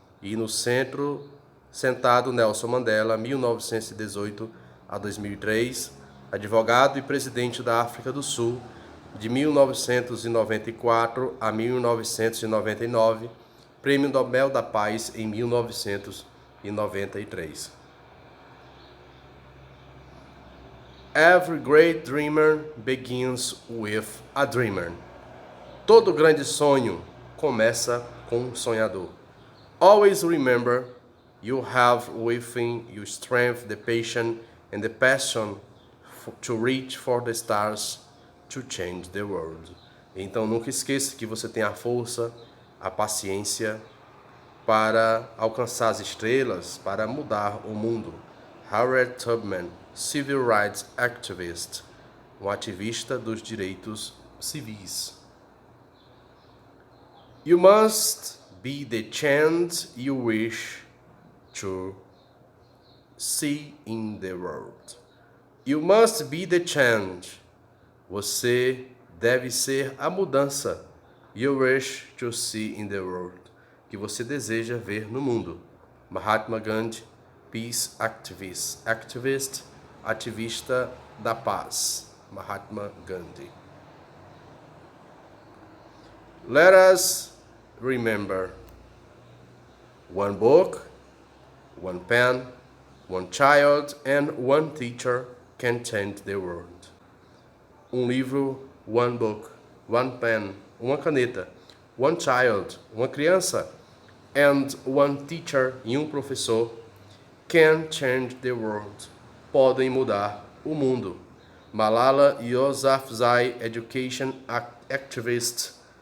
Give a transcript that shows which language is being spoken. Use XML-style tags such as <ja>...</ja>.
<pt>E no centro, sentado Nelson Mandela, 1918 a 2003, advogado e presidente da África do Sul, de 1994 a 1999, Prêmio Nobel da Paz em 1993.</pt> <en>Every great dreamer begins with a dreamer.</en> <pt>Todo grande sonho começa com um sonhador.</pt> <en>Always remember, you have within you strength, the patience, and the passion to reach for the stars, to change the world.</en> <pt>Então nunca esqueça que você tem a força, a paciência para alcançar as estrelas, para mudar o mundo. Harriet Tubman,</pt> <en>civil rights activist,</en> <pt>um ativista dos direitos civis.</pt> <en>You must be the change you wish to see in the world. You must be the change.</en> <pt>Você deve ser a mudança.</pt> <en>You wish to see in the world.</en> <pt>Que você deseja ver no mundo.</pt> <en>Mahatma Gandhi, peace activist.</en> <pt>Ativista da paz. Mahatma Gandhi.</pt> <en>Let us remember, one book, one pen, one child, and one teacher can change the world.</en> <pt>Um livro,</pt> <en>one book, one pen,</en> <pt>uma caneta,</pt> <en>one child,</en> <pt>uma criança,</pt> <en>and one teacher,</en> <pt>e um professor,</pt> <en>can change the world.</en> <pt>Podem mudar o mundo. Malala Yousafzai,</pt> <en>education activist.</en>